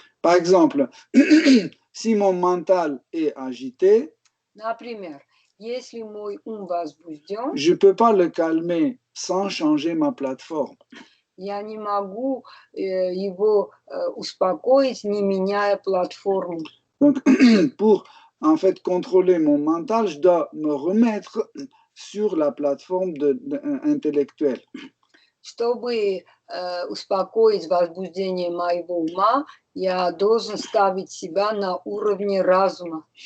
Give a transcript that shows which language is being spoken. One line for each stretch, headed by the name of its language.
French: Par exemple, si mon mental est agité,
Russian: например, если мой ум возбужден,
French: je ne peux pas le calmer sans changer ma plateforme.
Russian: Я не могу его успокоить, не меняя платформу.
French: Donc, pour en fait contrôler mon mental, je dois me remettre sur la plateforme intellectuelle.
Russian: Чтобы успокоить возбуждение моего ума, я должен ставить себя на уровне разума.